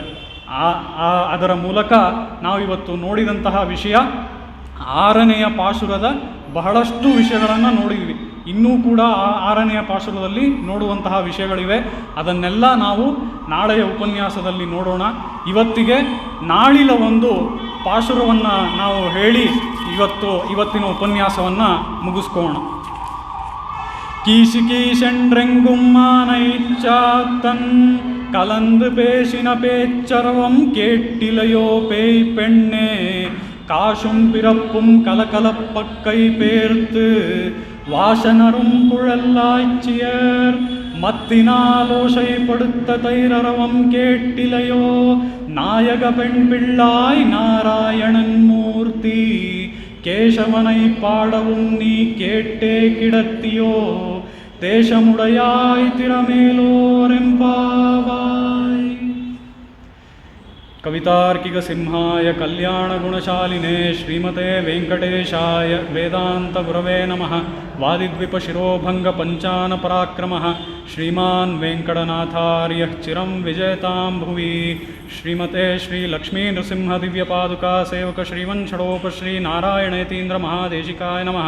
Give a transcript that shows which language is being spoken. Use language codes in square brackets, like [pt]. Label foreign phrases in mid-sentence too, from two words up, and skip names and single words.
[kn] ಅದರ ಮೂಲಕ ನಾವಿವತ್ತು ನೋಡಿದಂತಹ ವಿಷಯ 6ನೆಯ ಪಾಶುರದ ಬಹಳಷ್ಟು ವಿಷಯಗಳನ್ನು ನೋಡಿದ್ವಿ. ಇನ್ನೂ ಕೂಡ 6ನೆಯ ಪಾಶುರದಲ್ಲಿ ನೋಡುವಂತಹ ವಿಷಯಗಳಿವೆ. ಅದನ್ನೆಲ್ಲ ನಾವು ನಾಳೆಯ ಉಪನ್ಯಾಸದಲ್ಲಿ ನೋಡೋಣ. ಇವತ್ತಿಗೆ ನಾಳಿನ ಒಂದು ಪಾಶುರವನ್ನು ನಾವು ಹೇಳಿ ಇವತ್ತಿನ ಉಪನ್ಯಾಸವನ್ನು ಮುಗಿಸ್ಕೋಣ. [ta] கீசிகீசென்றெங்கும்மானைச்சாத்தன் கலந்து பேசின பேச்சரவம் கேட்டிலையோ பேய் பெண்ணே காசும் பிறப்பும் கலகலப்பக்கை பேர்த்து வாசனரும் குழல்லாய்ச்சியர் மத்தினாலோசைப்படுத்த தைரரவம் கேட்டிலையோ நாயக பெண் பிள்ளாய் நாராயணன் மூர்த்தி கேசவனை பாடவும் நீ கேட்டே கிடத்தியோ தேசமுடையாய் திறமேலோரெம்பாவாய். [sa] ಕವಿತಾರ್ಕಿಕ ಸಿಂಹಾಯ ಕಲ್ಯಾಣ ಗುಣಶಾಲಿನೇ ಶ್ರೀಮತೆ ವೆಂಕಟೇಶಾಯ ವೇದಾಂತ ಗುರವೇ ನಮಃ. वादिद्विपशिरोभङ्गपञ्चानपराक्रमः श्रीमान् वेङ्कटनाथार्यः चिरं विजयतां भुवि। श्रीमते श्रीलक्ष्मीनृसिंहदिव्यपादुका सेवक श्रीवंषडोपश्रीनारायणयतीन्द्रमहादेशिकाय नमः।